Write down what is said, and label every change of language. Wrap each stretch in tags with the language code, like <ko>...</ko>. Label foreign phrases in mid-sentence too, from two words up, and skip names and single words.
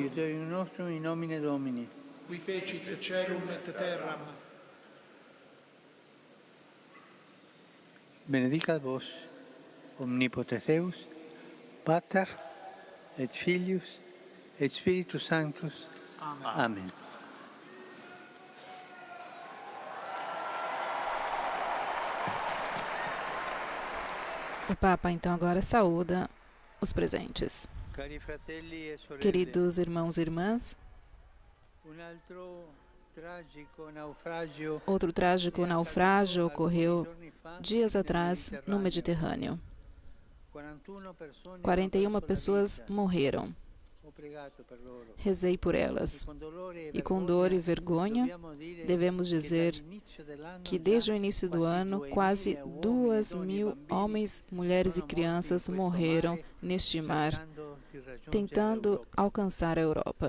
<la>Aiuterium nostrum in nomine Domini. qui fecit caelum et terram. Benedicat vos, omnipotens Deus, Pater et Filius et Spiritus Sanctus. Amen. Amen.</la> <pt>O Papa então agora saúda os presentes.</pt> <it>Cari fratelli e sorelle,</it> <pt>Queridos irmãos e irmãs,</pt> <it>un altro tragico naufragio</it> <pt>outro trágico naufrágio ocorreu dias atrás no Mediterrâneo. 41 pessoas morreram.</pt> <it>Ho pregato per loro.</it> <pt>Rezei por elas. E com dor e vergonha, devemos dizer que desde o início do ano, quase 2.000 homens, mulheres e crianças morreram neste mar, tentando alcançar a Europa.</pt>